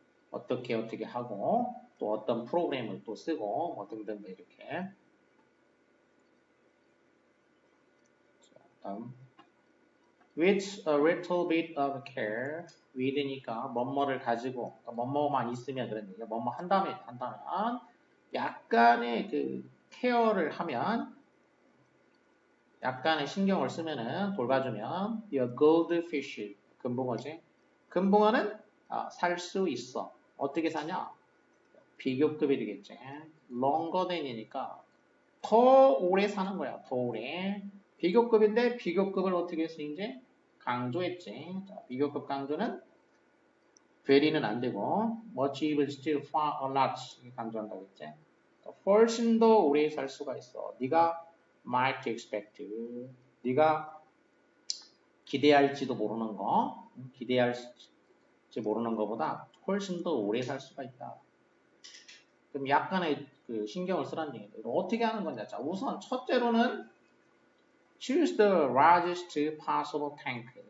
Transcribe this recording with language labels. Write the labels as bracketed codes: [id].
[ko] 어떻게 하고 또 어떤 프로그램을 또 쓰고 뭐 등등 이렇게. 자, 다음 [en] with a little bit of care. [ko] with니까 뭐뭐를 가지고 뭐뭐만 있으면 그런 얘기야. 뭐뭐 한다면 약간의 그 케어를 하면 약간의 신경을 쓰면은 돌봐주면 [en] your goldfish [ko] 금붕어지. 금붕어는 살 수 있어. 어떻게 사냐? 비교급이 되겠지. [en] longer than [ko] 이니까 더 오래 사는 거야. 더 오래. 비교급인데 비교급을 어떻게 했어 이제? 강조했지. 자, 비교급 강조는 very는 안 되고 [en] much even still far a lot [ko] 강조한다고 했지. 훨씬 더 오래 살 수가 있어. 네가 [en] might expect. [ko] 네가 기대할지도 모르는 거, 기대할지 모르는 것보다 훨씬 더 오래 살 수가 있다. 그럼 약간의 그 신경을 쓰라는 얘기인데 어떻게 하는 거냐? 자, 우선 첫째로는 [en] choose the largest possible tank.